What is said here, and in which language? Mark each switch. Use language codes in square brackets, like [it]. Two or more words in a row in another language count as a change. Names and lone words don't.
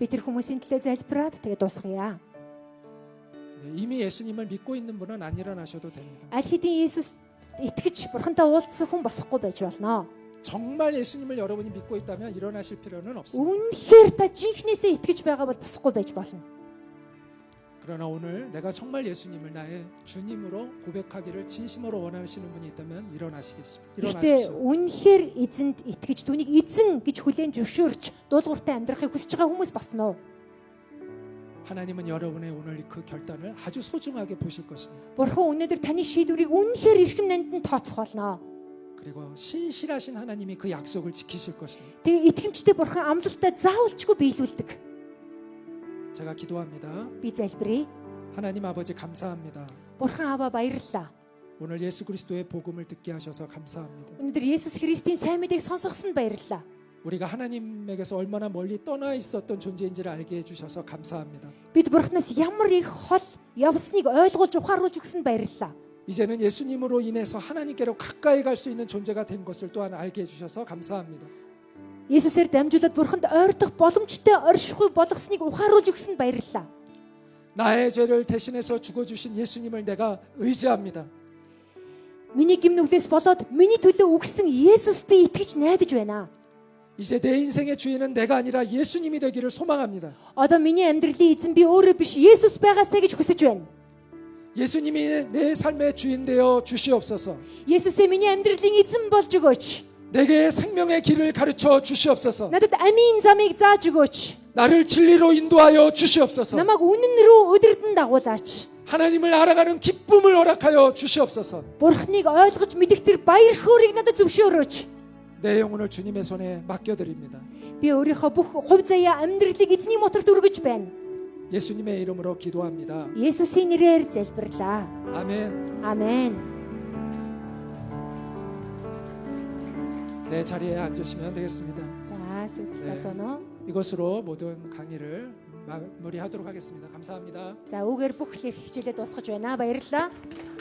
[mn] Би тэр хүмүүсийн төлөө залбираад тэгээ дуусгая. [ko] 네, 이미 예수님을 믿고 있는 분은 안 일어나셔도 됩니다. [mn] Аль хэдийн Есүс итгэж бурхантай уулзсан хүн босохгүй байж болно. [ko] 정말 예수님을 여러분이 믿고 있다면 일어나실 필요는 없습니다. [mn] Үнэхээр та жинхнээсээ итгэж байгаа бол босохгүй байж болно. [ko] 그러나 오늘 내가 정말 예수님을 나의 주님으로 고백하기를 진심으로 원하시는 분이 있다면 [mn] Гэхдээ [ko] 일어나십시오. [mn] үнэхээр эзэнд итгэж түүнийг эзэн гэж хүлээн зөвшөөрч дуулууртай амьдрахыг хүсэж байгаа хүмүүс босно. [ko] 하나님은 여러분의 오늘 그 결단을 아주 소중하게 보실 것입니다. [mn] Бурхан өнөөдөр таны шийдвэрийг үнэхээр эрхэм нандин тооцох болно. [ko] 그리고 신실하신 하나님이 그 약속을 지키실 것입니다. [mn] Тэгээ итгэмжтэй бурхан амлалтаа заавалчгүй биелүүлдэг. [ko] 제가 기도합니다. [mn] Би залбирая. [ko] 하나님 아버지 감사합니다. [mn] Бурхан Аава баярлалаа. [ko] 오늘 예수 그리스도의 복음을 듣게 하셔서 감사합니다. [mn] Өнөөдөр Есүс Христийн сайн мэдээг сонсгосон баярлалаа. [ko] 우리가 하나님에게서 얼마나 멀리 떠나 있었던 존재인지를 알게 해주셔서 감사합니다. [mn] Бид Бурханаас ямар их хол явсныг ойлгуулж ухааруулж өгсөн баярлалаа. [ko] 이제는 예수님으로 인해서 하나님께로 가까이 갈 수 있는 존재가 된 것을 또한 알게 해주셔서 감사합니다. [mn] Есүсээр дамжуулаад Бурханд ойртох боломжтой оршихгүй болгосныг ухааруулж өгсөн баярлалаа. [ko] 나의 죄를 대신해서 죽어주신 예수님을 내가 의지합니다. [mn] Миний гимнүглээс болоод миний төлөө үгсэн Есүс би итгэж найдаж байна. [ko] 이제 내 인생의 주인은 내가 아니라 예수님이 되기를 소망합니다. [mn] Одоо миний амьдралын эзэн би өөрөө биш Есүс байгаасаа гэж хүсэж байна. [ko] 예수님이 내 삶의 주인 되어 주시옵소서. [mn] Есүсээ миний амьдралын эзэн болж өгөөч. [ko] 내게 생명의 길을 가르쳐 주시옵소서. [mn] Надад амийн замыг зааж өгөөч. [ko] 나를 진리로 인도하여 주시옵소서. [mn] Намайг үнэн рүү удирдан дагуулаач. [ko] 하나님을 알아가는 기쁨을 허락하여 주시옵소서. [mn] Бурхныг ойлгож мэдэх тэр баяр хөөргийг надад зөвшөөрөөч. [ko] 내 영혼을 주님의 손에 맡겨드립니다. [mn] Би өөрийнхөө бүх хувь заяа амьдралыг эзний моторт өргөж байна. [ko] 예수님의 이름으로 기도합니다. [mn] Есүсийн нэрээр залбирлаа. [ko] 아멘. [mn] Амен. [ko] 내 자리에 앉으시면 되겠습니다. [mn] За сүлжээ. [ko] 이것으로 모든 강의를 마무리하도록 하겠습니다. 감사합니다. [mn] За үүгээр бүх хичээлээ дуусгаж байна. Баярлалаа.